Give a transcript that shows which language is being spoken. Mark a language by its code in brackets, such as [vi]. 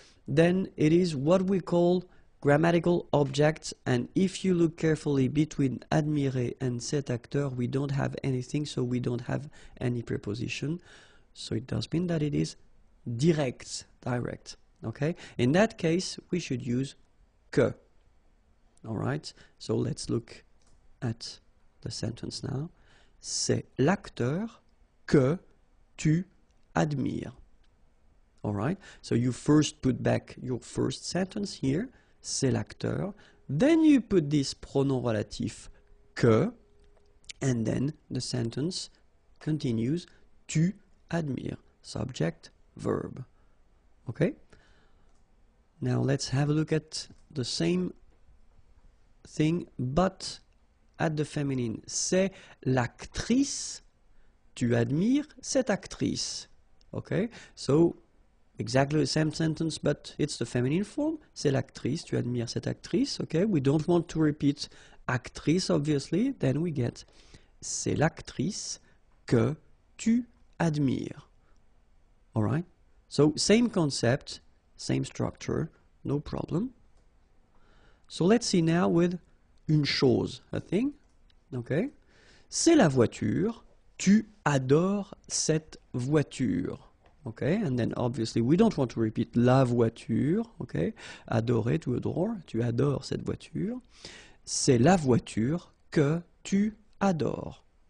[en] Then it is what we call grammatical objects, and if you look carefully between admirer and [fr] cet acteur, [en] we don't have anything, so we don't have any preposition, so it does mean that it is direct, okay? In that case, we should use que. Alright, so let's look at the sentence now. [fr] C'est l'acteur que tu admires. [en] Alright, so you first put back your first sentence here, [fr] c'est l'acteur. [en] Then you put this pronom relatif que, and then the sentence continues, [fr] tu admires, [en] subject, verb. Okay? Now let's have a look at the same thing, but at the feminine. [fr] C'est l'actrice, tu admires cette actrice. [en] Okay, so exactly the same sentence, but it's the feminine form. [fr] C'est l'actrice, tu admires cette actrice. [en] Okay, we don't want to repeat actrice, obviously. Then we get [fr] c'est l'actrice que tu admires. [en] All right? So same concept, same structure, no problem. So let's see now with une chose, a thing. Okay? [fr] C'est la voiture, tu adores cette voiture. [en] Okay, and then obviously we don't want to repeat [fr] la voiture. Okay, adorer, tu adores, tu adores cette voiture. C'est la voiture que tu adores.